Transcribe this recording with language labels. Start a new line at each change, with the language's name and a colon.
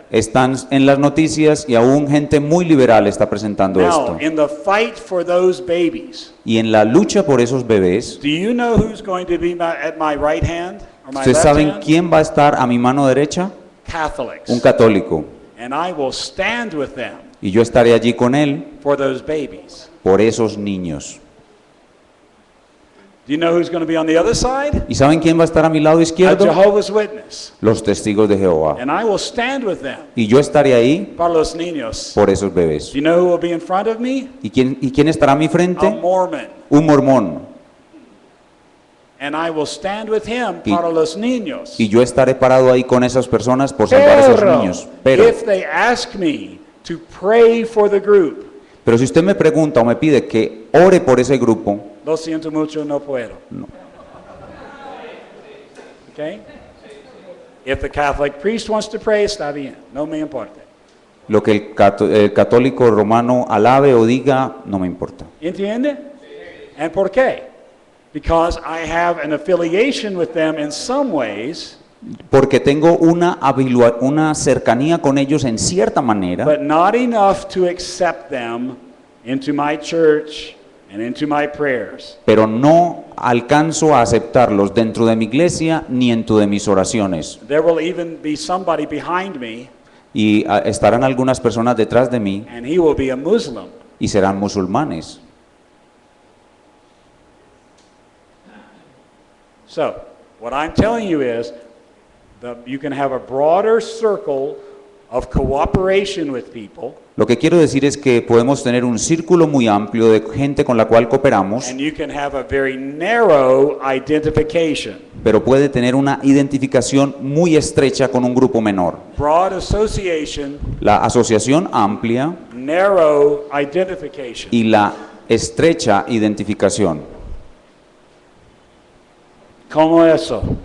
Spanish: Están en las noticias y aún gente muy liberal está presentando
English: Now,
Spanish: esto.
English: in the fight for those babies,
Spanish: Y en la lucha por esos bebés,
English: do you know who's going to be at my right hand or my
Spanish: ¿ustedes
English: left
Spanish: saben
English: hand?
Spanish: quién va a estar a mi mano derecha?
English: Catholics.
Spanish: Un católico.
English: And I will stand with them
Spanish: Y yo estaré allí con él
English: for those babies.
Spanish: por esos niños.
English: Do you know who's going to be on the other side?
Spanish: ¿Y saben quién va a estar a mi lado
English: A
Spanish: izquierdo?
English: Jehovah's Witness.
Spanish: Los testigos de Jehová.
English: And I will stand with them
Spanish: Y yo estaré ahí para los niños. por esos bebés.
English: Do you know who will be in front of me?
Spanish: ¿Y quién estará a mi
English: A
Spanish: frente?
English: Mormon.
Spanish: Un mormón.
English: And I will stand with him
Spanish: Y- para los niños. Y yo estaré parado ahí con esas personas por salvar a esos niños.
English: If they ask me to pray for the group,
Spanish: Pero si usted me pregunta o me pide que ore por ese grupo, lo siento mucho, no puedo. No.
English: Okay? If the Catholic priest wants to pray,
Spanish: está bien, no me importa. lo que el católico romano alabe o diga, no me importa. ¿Entiende? ¿Y por qué?
English: Because I have an affiliation with them in some ways,
Spanish: Porque tengo una cercanía con ellos en cierta manera,
English: but not enough to accept them into my church and into my prayers.
Spanish: pero no alcanzo a aceptarlos dentro de mi iglesia ni dentro de mis oraciones.
English: There will even be somebody behind me,
Spanish: Y estarán algunas personas detrás de mí
English: and he will be a Muslim.
Spanish: y serán musulmanes.
English: So, what I'm telling you is that you can have a broader circle of cooperation with people,
Spanish: Lo que quiero decir es que podemos tener un círculo muy amplio de gente con la cual cooperamos,
English: and you can have a very narrow identification.
Spanish: pero puede tener una identificación muy estrecha con un grupo menor.
English: Broad association,
Spanish: La asociación amplia
English: narrow identification.
Spanish: y la estrecha identificación. ¿Cómo eso?